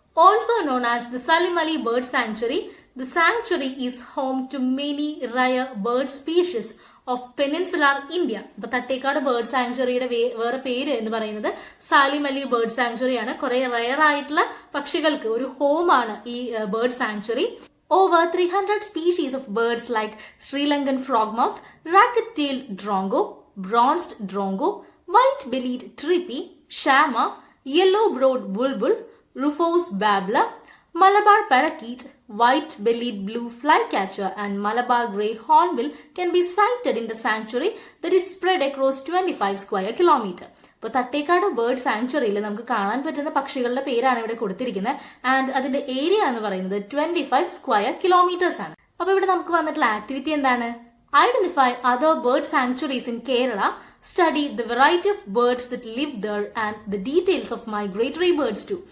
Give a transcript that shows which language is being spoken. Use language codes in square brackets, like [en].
[en] Also known as the Salim Ali bird sanctuary, the sanctuary is home to many rare bird species of peninsular India. [ml] അപ്പൊ Thattekad bird സാങ്ച്വറിയുടെ വേറെ പേര് എന്ന് പറയുന്നത് Salim Ali bird സാങ്ച്വറിയാണ്. കുറെ rare ആയിട്ടുള്ള പക്ഷികൾക്ക് ഒരു ഹോമാണ് ഈ bird sanctuary. [en] Over 300 species of birds like Sri Lankan frogmouth, racket-tailed drongo, bronzed drongo, white-bellied trippi, shama, yellow-browed bulbul, Rufous babbler, Malabar parakeet, white-bellied blue flycatcher and Malabar grey hornbill can be sighted in the sanctuary that is spread across 25 square kilometers. [ml] ഇപ്പോൾ Thattekad bird സാങ്ച്വറിയിൽ നമുക്ക് കാണാൻ പറ്റുന്ന പക്ഷികളുടെ പേരാണ് ഇവിടെ കൊടുത്തിരിക്കുന്നത്. And അതിന്റെ area എന്ന് പറയുന്നത് 25 സ്ക്വയർ കിലോമീറ്റേഴ്സ് ആണ്. അപ്പൊ ഇവിടെ നമുക്ക് വന്നിട്ടുള്ള ആക്ടിവിറ്റി എന്താണ്? [en] Identify other bird sanctuaries in Kerala, study the variety of birds that live there and the details of migratory birds too.